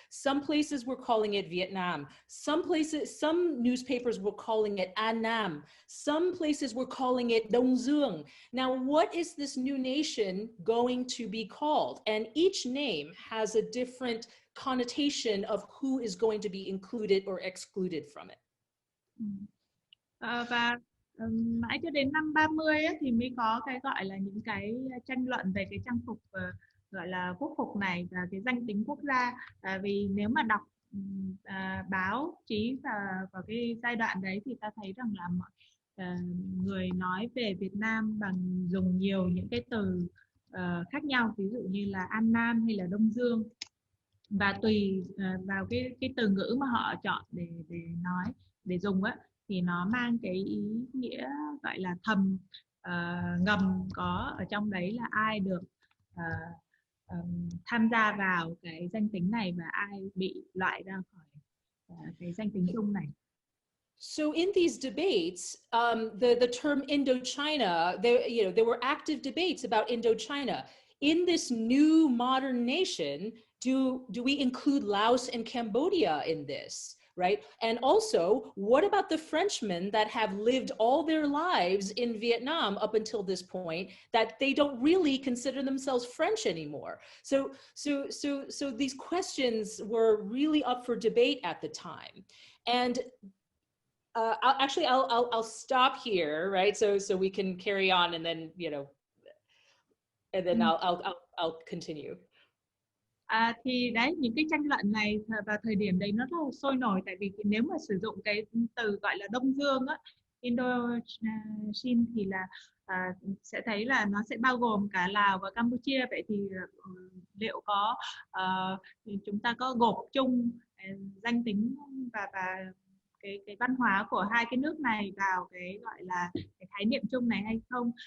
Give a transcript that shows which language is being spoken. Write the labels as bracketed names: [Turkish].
[English] Some places were calling it Vietnam. Some newspapers were calling it An Nam. Some places were calling it Đông Dương. Now, what is this new nation going to be called? And each name has a different connotation of who is going to be included or excluded from it. [Vietnamese] Và mãi cho đến năm 30 ấy, thì mới có cái gọi là những cái tranh luận về cái trang phục gọi là quốc phục này và cái danh tính quốc gia. Vì nếu mà đọc báo chí vào cái giai đoạn đấy thì ta thấy rằng là mọi người nói về Việt Nam bằng dùng nhiều những cái từ khác nhau, ví dụ như là An Nam hay là Đông Dương, và tùy vào cái từ ngữ mà họ chọn để nói, để dùng á, thì nó mang cái ý nghĩa gọi là thầm, ngầm có ở trong đấy là ai được tham gia vào cái danh tính này và ai bị loại ra khỏi cái danh tính chung này. [English] So in these debates, the term Indochina, there were active debates about Indochina. In this new modern nation, do we include Laos and Cambodia in this, right? And also, what about the Frenchmen that have lived all their lives in Vietnam up until this point, that they don't really consider themselves French anymore? So these questions were really up for debate at the time. And I'll stop here, right? So we can carry on, and then and then I'll continue. [Vietnamese] Thì đấy, những cái tranh luận này vào thời điểm đấy nó rất là sôi nổi, tại vì nếu mà sử dụng cái từ gọi là Đông Dương á, Indochina, thì là sẽ thấy là nó sẽ bao gồm cả Lào và Campuchia. Vậy thì liệu có chúng ta có gộp chung danh tính và cái văn hóa của hai cái nước này vào cái gọi là cái khái niệm chung này hay không?